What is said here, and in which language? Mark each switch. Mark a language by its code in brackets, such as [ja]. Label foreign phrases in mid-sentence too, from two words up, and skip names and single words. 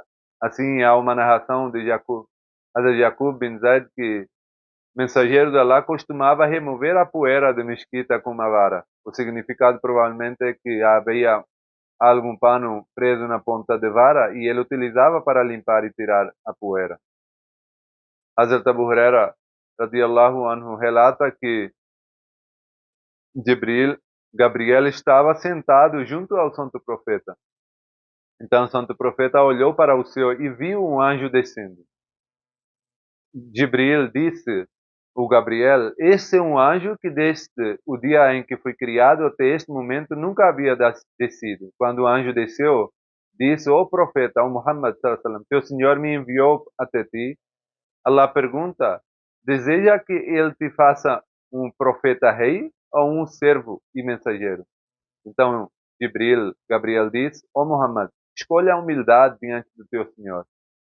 [pt] Assim, há uma narração de Yaqub bin Zaid que o mensageiro de Allah costumava remover a poeira da mesquita com uma vara. O significado provavelmente é que havia algum pano preso na ponta de vara e ele utilizava para limpar e tirar a poeira. Hazrat Abu Huraira [ar] رضي الله عنه [pt] relata que Gabriel estava sentado junto ao Santo Profeta. Então o Santo Profeta olhou para o céu e viu um anjo descendo. Jibril disse ao Gabriel: esse é um anjo que desde o dia em que foi criado até este momento nunca havia descido. Quando o anjo desceu, disse ao profeta, ao Muhammad [ar] صلى الله عليه وسلم: [pt] teu Senhor me enviou até ti. Allah pergunta: deseja que ele te faça um profeta rei ou um servo e mensageiro? Então Gabriel disse: ó Muhammad, escolha a humildade diante do teu Senhor.